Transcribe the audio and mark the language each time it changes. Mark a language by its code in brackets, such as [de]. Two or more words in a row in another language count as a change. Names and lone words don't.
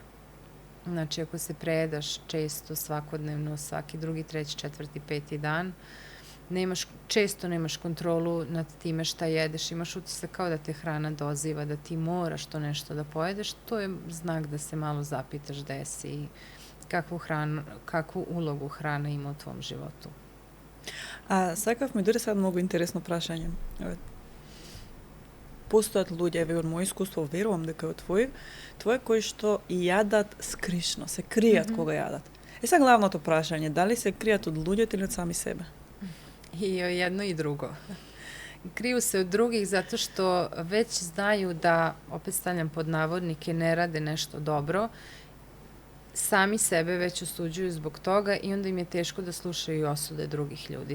[sr] Znači, ako se prejedaš često, svakodnevno, svaki drugi, treći, četvrti, peti dan, često nemaš kontrolu nad time šta jedeš, imaš utisak kao da te hrana doziva, da ti moraš to nešto da pojedeš, to je znak da se malo zapitaš gde si i kakvu ulogu hrana ima u tvom životu. [mk] A сакав ми дојде сега многу интересно прашање. Постојат луѓе, од моје искуство верувам дека од твој кои што јадат скришно, се кријат кога јадат. Сега главното прашање, дали се кријат од луѓето или од сами себе? [sr] I jedno i drugo. Kriju se od drugih zato što već znaju da, opet stavljam pod navodnike, ne rade nešto dobro, sami sebe već osuđuju zbog toga i onda im je teško da slušaju osude drugih ljudi.